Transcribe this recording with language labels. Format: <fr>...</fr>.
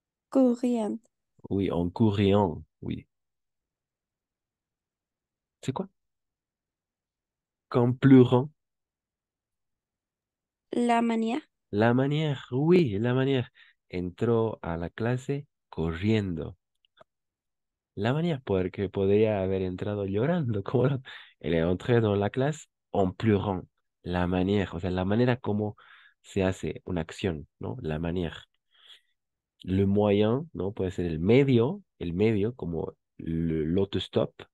<fr>courrier. Oui, en courriant, oui. C'est quoi? Qu'en pleurant. La manière. La manière, oui, la manière.</fr> <es>Entró a la clase corriendo. La manière, porque podría haber entrado llorando, como no.</es> <fr>Elle est entrée dans la clase en pleurant.</fr> <es>La manière, o sea, la manera como se hace una acción, ¿no? La manière. Le moyen, ¿no? Puede ser el medio, como l'autostop.</es>